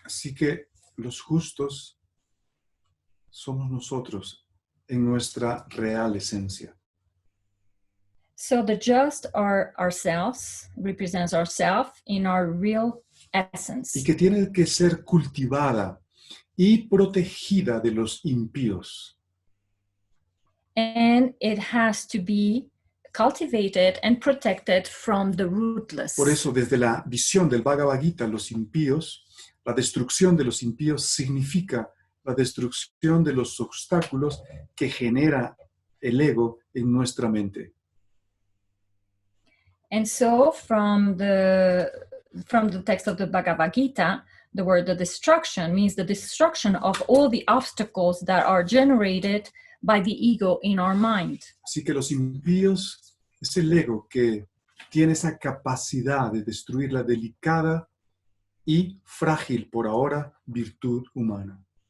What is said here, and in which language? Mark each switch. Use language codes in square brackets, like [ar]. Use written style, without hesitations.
[es] Así que los justos somos nosotros en nuestra real esencia. [en] So the just are ourselves, represents ourselves in our real essence. [es] Y que tiene que ser cultivada y protegida de los impíos. [en] And it has to be cultivated and protected from the rootless. [es] Por eso, desde la visión del Bhagavad-Gita, los impíos, la destrucción de los impíos significa la destrucción de los obstáculos que genera el ego en nuestra mente. [en] And so from the text of the Bhagavad-Gita, the word the destruction means the destruction of all the obstacles that are generated by the ego in our mind. [es] Así que los impíos es el ego que tiene esa capacidad de destruir la delicada y frágil por ahora virtud humana.